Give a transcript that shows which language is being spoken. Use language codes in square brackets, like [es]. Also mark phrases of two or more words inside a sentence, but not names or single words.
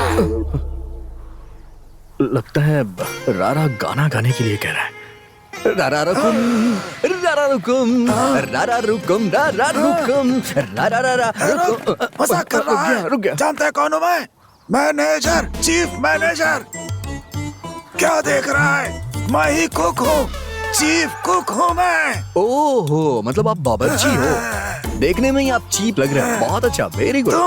[hi] लगता है रारा गाना गाने के लिए कह रहा है। रारा रुकुम, रारा रुकुम, रारा रुकुम, रारा रुकुम, रारा रारा रुकुम। मजाक कर रहा है। रुक गया। जानते हैं कौन हूँ मैं? मैनेजर, चीफ मैनेजर। क्या देख रहा है? मैं ही कुक हूँ, चीफ कुक हूँ मैं। ओहो, मतलब आप बावर्ची हो। देखने में ही आप चीप लग रहे हैं। बहुत अच्छा, [en] very good.